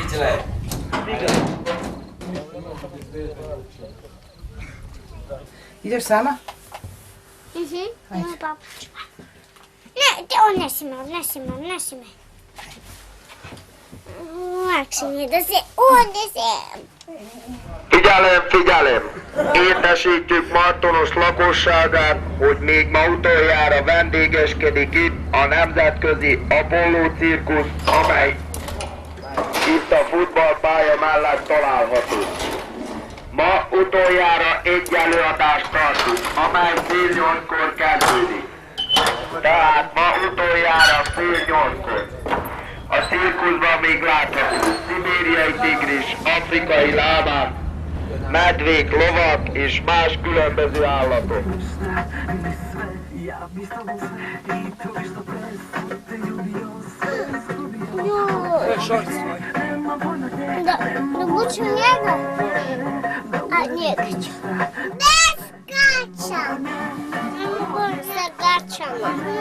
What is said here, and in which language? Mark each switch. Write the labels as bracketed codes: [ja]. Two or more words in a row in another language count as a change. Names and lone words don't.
[sr] Ideš sama? Ima papuču. Ne, odnesi me. Lakše mi je da se odnesem. [hu] Figyelem! Értesítjük Martonos lakosságát, hogy még ma utoljára vendégeskedik itt a nemzetközi Apollo cirkusz, amely itt a futballpálya mellett található. Ma utoljára egy előadást tartunk, amely fél 8-kor kezdődik. Tehát ma utoljára fél 8-kor. A cirkuszban még látható szibériai tigris, afrikai lábák, medvék, lovak és más különböző állatok. [sr] Da buču njega, a njega ću. Bez gača! Ne mogu sa gačama.